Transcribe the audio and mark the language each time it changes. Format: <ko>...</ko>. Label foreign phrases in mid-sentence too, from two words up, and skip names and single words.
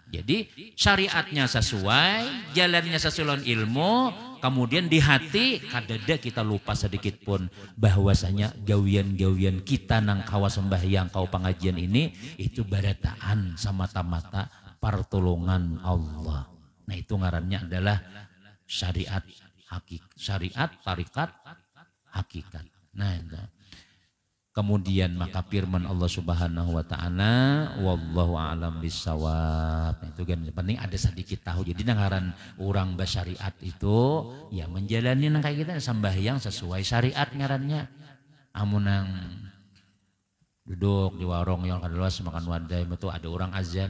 <bjn>Jadi syariatnya sesuai, jalannya sesuai ilmu, kemudian di hati kadada kita lupa sedikit pun bahwasanya gawian-gawian kita nang kawa sembahyang kau pengajian ini itu barataan semata-mata pertolongan Allah. Nah itu ngarannya adalah syariat syariat tarikat hakikat. Nah, kemudian maka firman Allah</bjn> <ar>Subhanahu wa taala wallahu a'lam bissawab.</ar> <bjn>Nah, itu kan penting ada sedikit tahu. Jadi ngaran orang bersyariat itu ya menjalani nang kayak kita sembahyang sesuai syariat ngarannya. Amun nang duduk di warung yang kadeluas makan wadai itu ada orang azan.</bjn>